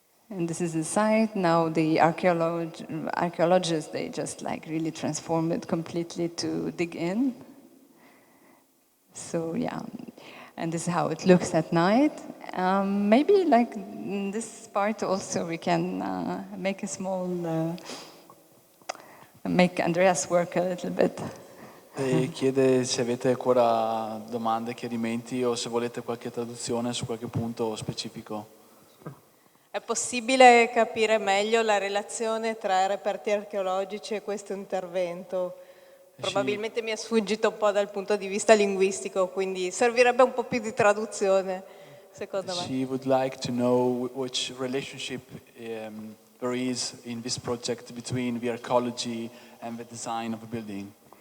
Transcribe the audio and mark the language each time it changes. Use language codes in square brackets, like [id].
[en] And this is the site. Now the archaeologists, they just like really transform it completely to dig in. So yeah, and this is how it looks at night. Maybe like in this part also we can make a small, make Andreas work a little bit. [it] E chiede se avete ancora domande, chiarimenti o se volete qualche traduzione su qualche punto specifico. È possibile capire meglio la relazione tra reperti archeologici e questo intervento? Probabilmente mi è sfuggito un po' dal punto di vista linguistico, quindi servirebbe un po' più di traduzione, secondo me. [en] She would like to know which relationship there is in this project between the archaeology and the design of a building.